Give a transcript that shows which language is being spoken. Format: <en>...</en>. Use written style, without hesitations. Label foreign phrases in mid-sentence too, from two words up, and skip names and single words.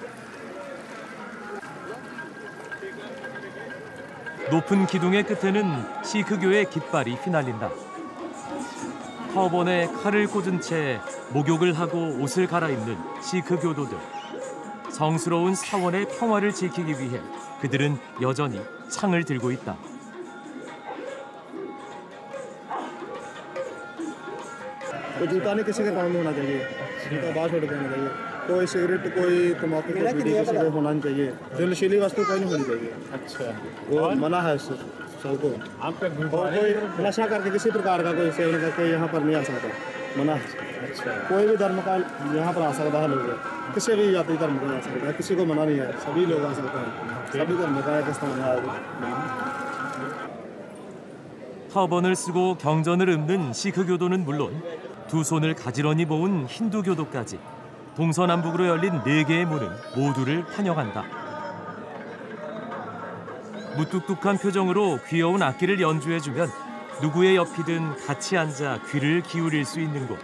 <ko>높은 기둥의 끝에는 시크교의 깃발이 휘날린다. 터번에 칼을 꽂은 채 목욕을 하고 옷을 갈아입는 시크 교도들. 성스러운 사원의 평화를 지키기 위해 그들은 여전히 창을 들고 있다.</ko> <hi>कोई जूता नहीं किसी के काम में होना चाहिए, जूता बाहर छोड़ देना चाहिए, कोई सिगरेट कोई तम्बाकू की बीड़ी किसी को होना नहीं चाहिए, जो नशीली वस्तु कोई नहीं होनी चाहिए। अच्छा, वो मना है सबको। और कोई नशा करके किसी प्रकार का कोई सेवन करके यहाँ पर नहीं आ सकता, मना है। अच्छा, कोई भी धर्म का यहाँ पर आ सकता है, लोग किसी भी जाति धर्म का आ सकता है, किसी को मना नहीं है, सभी लोग आ सकते हैं, सभी धर्म का एक स्थान है।</hi> <ko>터번을 쓰고 경전을 읊는 시크 교도는 물론 두 손을 가지런히 모은 힌두 교도까지 동서남북으로 열린 4개의 문은 모두를 환영한다. 무뚝뚝한 표정으로 귀여운 악기를 연주해주면 누구의 옆이든 같이 앉아 귀를 기울일 수 있는 곳.</ko>